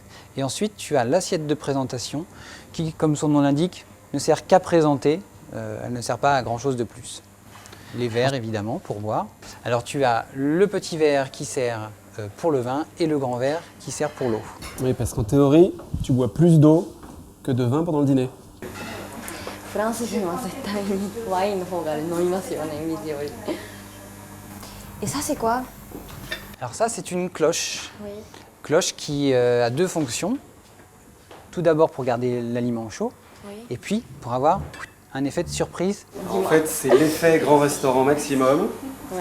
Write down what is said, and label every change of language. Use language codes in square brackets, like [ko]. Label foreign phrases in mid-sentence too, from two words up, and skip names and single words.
[fr] Et ensuite, tu as l'assiette de présentation qui, comme son nom l'indique, ne sert qu'à présenter. Elle ne sert pas à grand chose de plus. Les verres, évidemment, pour boire. Alors tu as le petit verre qui sert pour le vin et le grand verre qui sert pour l'eau. Oui, parce qu'en théorie, tu bois plus d'eau que de vin pendant le dîner. [ja] フランス人は絶対にワインの方が飲みますよね、水より。 [fr] Et ça c'est quoi? Alors ça, c'est une cloche. Oui. Cloche qui a deux fonctions. Tout d'abord pour garder l'aliment chaud, Oui. et puis pour avoir un effet de surprise. En fait, c'est l'effet grand restaurant maximum. Ouais.